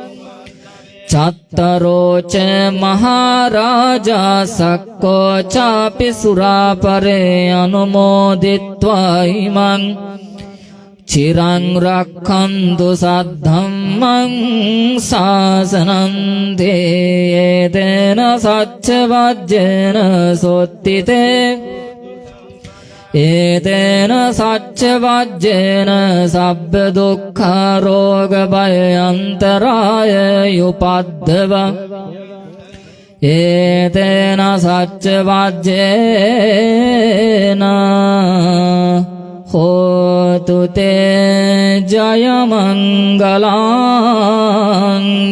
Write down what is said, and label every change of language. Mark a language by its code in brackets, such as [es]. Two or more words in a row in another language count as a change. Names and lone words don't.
[pi] චත්තරෝ ච මහරජා සක්කෝ චාපි සුරාපරේ අනුමෝදිත්වා ඉමං චිරං රක්ඛන්තු සද්ධම්මං ශාසනං දේයේන සච්ච වජ්ජේන සොත්තිතේ ඒතේන සච්ච වජ්ජේන සබ්බ දුක්ඛ රෝග භය අන්තරාය උපද්දව ඒතේන සච්ච වජ්ජේන හෝතු තේ ජය මංගලං